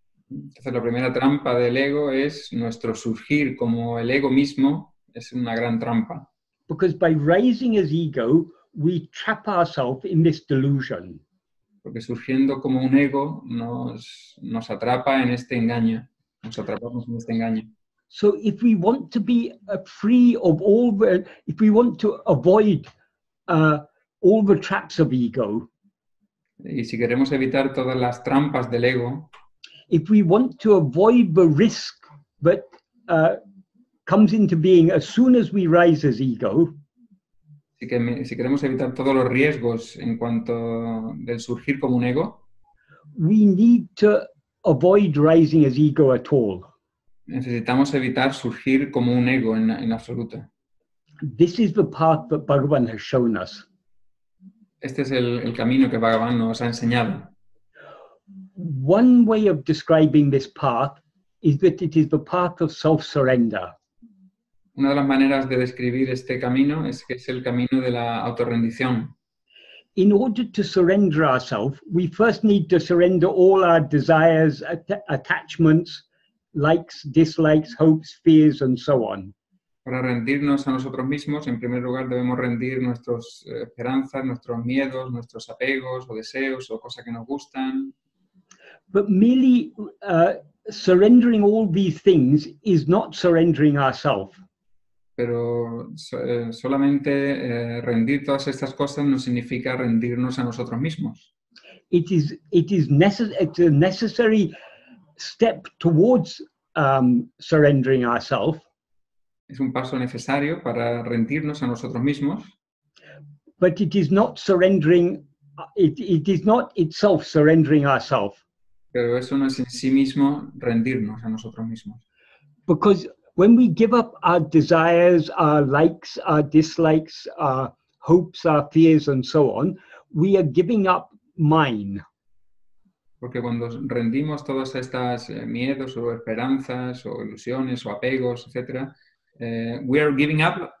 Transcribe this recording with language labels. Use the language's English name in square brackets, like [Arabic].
[Spanish] Entonces la primera trampa del ego es nuestro surgir como el ego mismo, es una gran trampa. [English] Because by rising as ego, we trap ourselves in this delusion. [Spanish] Porque surgiendo como un ego nos atrapa en este engaño. Nos atrapamos en este engaño. [English] So if we want to be free of if we want to avoid all the traps of ego. [Spanish] Y si queremos evitar todas las trampas del ego. [English] If we want to avoid the risk that comes into being as soon as we rise as ego. [Spanish] Si queremos evitar todos los riesgos en cuanto del surgir como un ego, [English] we need to avoid rising as ego at all. [Spanish] Necesitamos evitar surgir como un ego en absoluto. [English] This is the path that Bhagavan has shown us. [Spanish] Este es el camino que Bhagavan nos ha enseñado. [English] One way of describing this path is that it is the path of self-surrender. [Spanish] Una de las maneras de describir este camino es que es el camino de la autorrendición. [English] In order to surrender ourselves, we first need to surrender all our desires, attachments, likes, dislikes, hopes, fears, and so on. [Spanish] Para rendirnos a nosotros mismos, en primer lugar debemos rendir nuestras esperanzas, nuestros miedos, nuestros apegos o deseos o cosas que nos gustan. [English] But merely surrendering all these things is not surrendering ourselves. [Spanish] Pero solamente rendir todas estas cosas no significa rendirnos a nosotros mismos. [English] It's a necessary step towards surrendering ourselves. [Spanish] Es un paso necesario para rendirnos a nosotros mismos, [English] but it is not surrendering. It is not itself surrendering ourselves. [Spanish] pero eso no es en sí mismo rendirnos a nosotros mismos. [English] Because when we give up our desires, our likes, our dislikes, our hopes, our fears, and so on, we are giving up mine. [Spanish] Porque cuando rendimos todas estas miedos o esperanzas o ilusiones o apegos, etc., [English] we are giving up